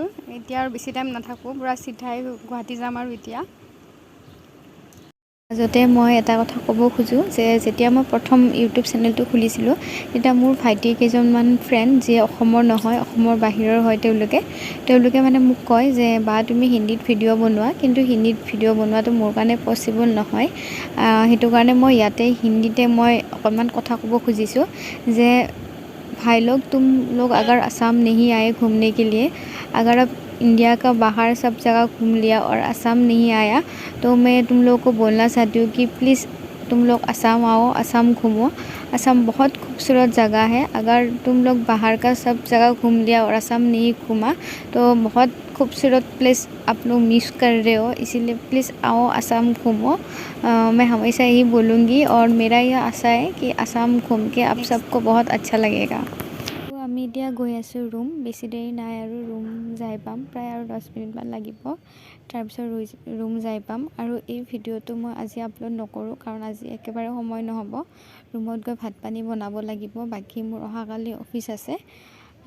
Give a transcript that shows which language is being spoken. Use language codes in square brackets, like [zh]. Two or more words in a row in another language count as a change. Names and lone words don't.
[as] এতিয়া আৰু বেছি টাইম নাথাকোঁ, পূৰা চিধাই গুৱাহাটী যাম। আৰু এতিয়া মাজতে মই এটা কথা ক'ব খোজোঁ যে যেতিয়া মই প্ৰথম ইউটিউব চেনেলটো খুলিছিলোঁ, তেতিয়া মোৰ ভাইটি কেইজনমান ফ্ৰেণ্ড যিয়ে অসমৰ নহয়, অসমৰ বাহিৰৰ হয়, তেওঁলোকে মানে মোক কয় যে বা তুমি হিন্দীত ভিডিঅ' বনোৱা, কিন্তু হিন্দীত ভিডিঅ' বনোৱাটো মোৰ কাৰণে পচিবল নহয়। সেইটো কাৰণে মই ইয়াতে হিন্দীতে মই অকণমান কথা ক'ব খুজিছোঁ যে [hi] भाई लोग, तुम लोग अगर असम नहीं आए घूमने के लिए, अगर आप इंडिया का बाहर सब जगह घूम लिया और असम नहीं आया, तो मैं तुम लोगों को बोलना चाहती हूँ कि प्लीज़ तुम लोग असम आओ, असम घूमो। असम बहुत खूबसूरत जगह है। अगर तुम लोग बाहर का सब जगह घूम लिया और असम नहीं घूमा, तो बहुत खूबसूरत प्लेस आप लोग मिस कर रहे हो। इसीलिए प्लीज़ आओ, असम घूमो। मैं हमेशा यही बोलूँगी, और मेरा यह आशा है कि असम घूम के आप सबको बहुत अच्छा लगेगा। [as] तो আমি এতিয়া গৈ আছোঁ ৰুম। বেছি দেৰি নাই আৰু ৰুম যাই পাম, প্ৰায় আৰু 10 মিনিটমান লাগিব। তাৰপিছত ৰুম যাই পাম। আৰু এই ভিডিঅ'টো মই আজি আপলোড নকৰোঁ, কাৰণ আজি একেবাৰে সময় নহ'ব। ৰুমত গৈ ভাত পানী বনাব লাগিব। বাকী মোৰ অহাকালি অফিচ আছে।